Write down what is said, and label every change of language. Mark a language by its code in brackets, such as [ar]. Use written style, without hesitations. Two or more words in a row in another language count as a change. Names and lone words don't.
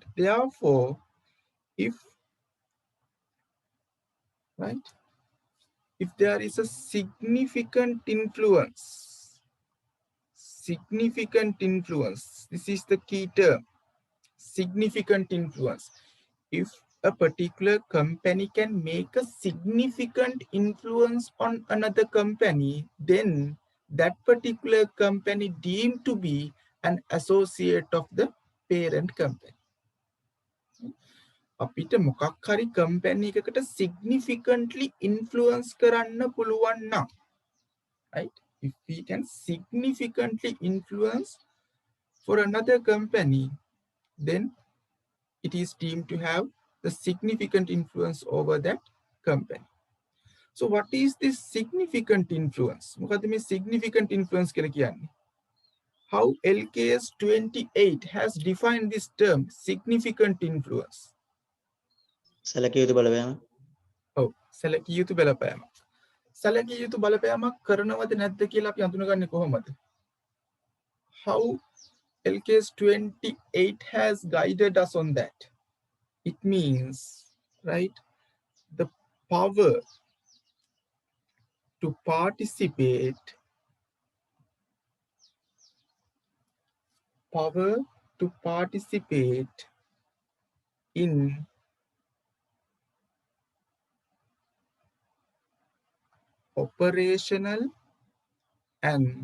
[en] Therefore, if, right, if there is a significant influence, this is the key term, significant influence. If a particular company can make a significant influence on another company, then that particular company deemed to be an associate of the parent company. [si] අපිට මොකක් හරි company එකකට [en] significantly influence [si] කරන්න පුළුවන් නම්, right? [en] If we can significantly influence for another company, then it is deemed to have the significant influence over that company. So what is this significant influence? [si] මොකද මේ [en] significant influence [si] කියලා කියන්නේ? [en] How LKAS 28 has defined this term, significant influence. [si] සැලකිය යුතු බලපෑම. ඔව්, සැලකිය යුතු බලපෑම. සැලකිය යුතු බලපෑමක් කරනවද නැද්ද කියලා අපි අඳුනගන්නේ කොහොමද? [en] How LKAS 28 has guided us on that. It means, right, the power to participate in operational and